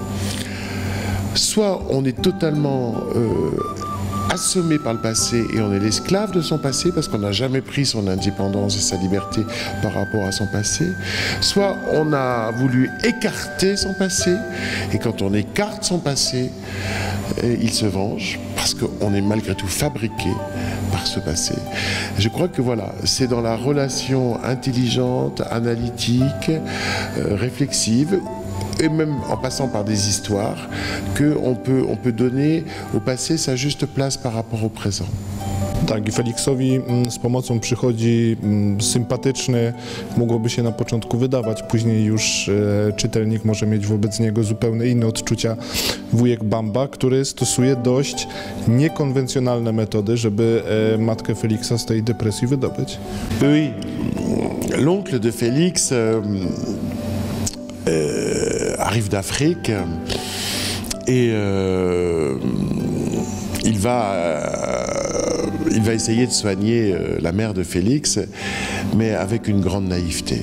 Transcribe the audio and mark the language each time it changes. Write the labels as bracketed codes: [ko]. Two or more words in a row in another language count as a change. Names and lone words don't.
[fr] Soit on est totalement assommé par le passé et on est l'esclave de son passé parce qu'on n'a jamais pris son indépendance et sa liberté par rapport à son passé, soit on a voulu écarter son passé et quand on écarte son passé, il se venge parce qu'on est malgré tout fabriqué par ce passé. Je crois que voilà, c'est dans la relation intelligente, analytique, réflexive, et même en passant par des histoires, qu'on peut donner au passé sa juste place par rapport au présent. [pl] Tak, i Feliksowi z pomocą przychodzi sympatyczny, mogłoby się na początku wydawać, później już czytelnik może mieć wobec niego zupełnie inne odczucia, wujek Bamba, który stosuje dość niekonwencjonalne metody, żeby matkę Feliksa z tej depresji wydobyć. [fr] Oui, l'oncle de Félix arrive d'Afrique et il va essayer de soigner la mère de Félix, mais avec une grande naïveté.